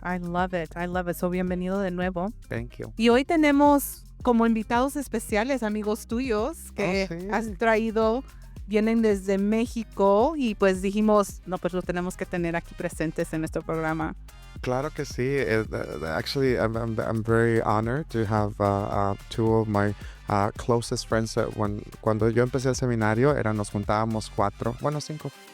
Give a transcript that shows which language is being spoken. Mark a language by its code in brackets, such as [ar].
[en] I love it. So, [es] bienvenido de nuevo. [en] Thank you. [es] Y hoy tenemos como invitados especiales, amigos tuyos, que sí. has traído, vienen desde México y pues dijimos, no, pues lo tenemos que tener aquí presentes en nuestro programa. Claro que sí. [en] Actually, I'm very honored to have two of my closest friends. [es] Cuando yo empecé el seminario, nos juntábamos cuatro o cinco.